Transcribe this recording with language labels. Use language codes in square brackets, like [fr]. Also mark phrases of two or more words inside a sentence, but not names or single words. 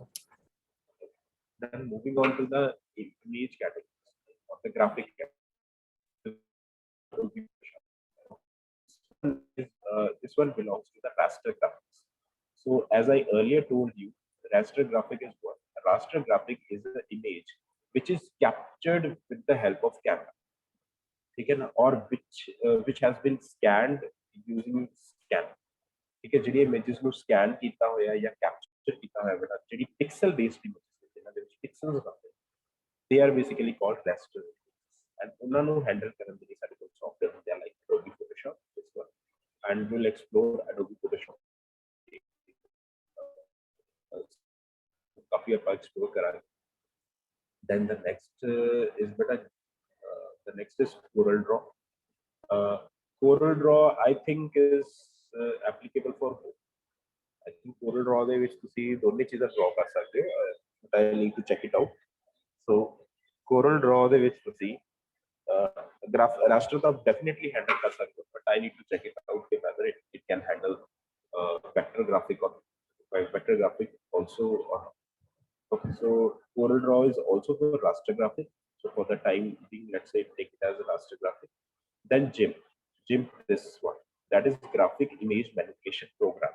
[en] Then moving on to the image category or the graphic category. This one belongs to the raster graphics. So as I earlier told you, raster graphic is what? A raster graphic is an image which is captured with the help of camera. [hi] ठीक है ना, [en] or which has been scanned using scan. [hi] ठीक है, [pa] ਜਿਹੜੀ images ਨੂੰ scan ਕੀਤਾ ਹੋਇਆ ਜਾਂ capture ਕੀਤਾ ਹੋਇਆ ਬੇਟਾ, ਜਿਹੜੀ [en] pixel based images [pa] ਜਿਹਨਾਂ ਦੇ ਵਿੱਚ pixels ਹੁੰਦੇ, [en] they are basically called raster and [pa] ਉਹਨਾਂ ਨੂੰ handle ਕਰਨ ਦੇ ਲਈ ਸਾਡੇ ਕੋਲ software ਹੁੰਦੇ ਆ [en] like Adobe Photoshop, this one, and we'll explore Adobe Photoshop. [pa] काफी ਆਪਾਂ explore ਕਰਾਂਗੇ। [en] Then the next is beta. The next is Corel Draw. Corel Draw, I think, is applicable for both. I think [pa] Corel Draw ਦੇ ਵਿੱਚ ਤੁਸੀਂ ਦੋਨੇ ਚੀਜ਼ਾਂ draw ਕਰ ਸਕਦੇ ਹੋ, [en] but I need to check it out. [pa] So Corel Draw ਦੇ ਵਿੱਚ ਤੁਸੀਂ [en] graph raster [pa] ਤਾਂ [en] definitely handle [pa] ਕਰ ਸਕਦੇ ਹੋ, [en] but I need to check it out whether it can handle vector graphic or vector graphic also or not. Okay, so Corel Draw is also for raster graphic. So for the time being, let's say take it as a raster graphic. Then GIMP. GIMP, this one, that is graphic image manipulation program.